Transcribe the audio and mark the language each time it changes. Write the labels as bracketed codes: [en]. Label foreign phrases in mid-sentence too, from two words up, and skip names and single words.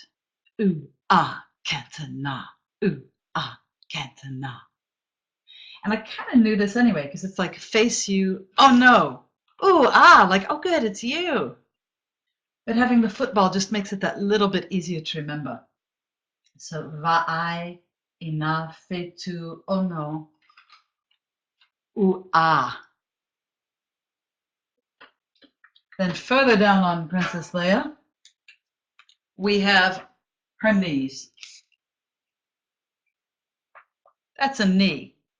[en] Ooh, ah, Cantona. Ooh, ah, Cantona. And I kind of knew this anyway, because it's like face you, oh no. Ooh, ah, like, oh good, it's you. But having the football just makes it that little bit easier to remember. So, [sm] va'ai, ina, fetu, [en] oh no. Ooh, ah. Then further down on Princess Leia, we have her knees. That's a knee.